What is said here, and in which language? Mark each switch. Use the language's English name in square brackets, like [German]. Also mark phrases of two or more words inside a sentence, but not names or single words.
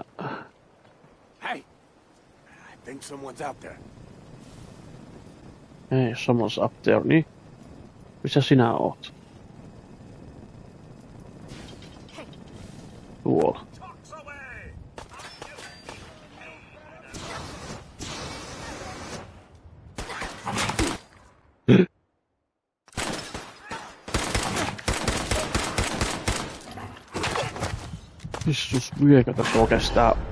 [English] Hey, I think someone's out there. Ei, someone's up there, [Finnish] niin. Missä sinä oot? Tuolla. Pissus, vieläkö tässä oikeastaan?